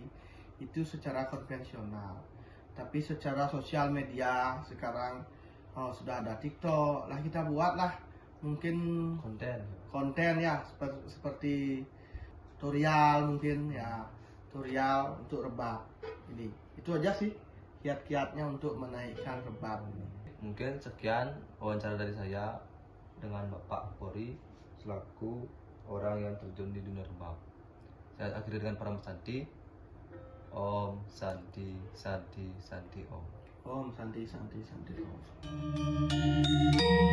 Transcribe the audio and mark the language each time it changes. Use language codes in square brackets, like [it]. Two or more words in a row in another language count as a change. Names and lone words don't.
[id] Itu secara konvensional. Tapi secara sosial media sekarang sudah ada TikTok lah, kita buatlah mungkin konten ya seperti tutorial mungkin ya, tutorial untuk rebab ini. Itu aja sih kiat-kiatnya untuk menaikkan rebab ini. Mungkin sekian wawancara dari saya dengan Bapak Pori selaku orang yang terjun di dunia rebab. Saya akhiri dengan para santi. [sa] Om Santi Santi Santi Om. Om Santi Santi Santi Om.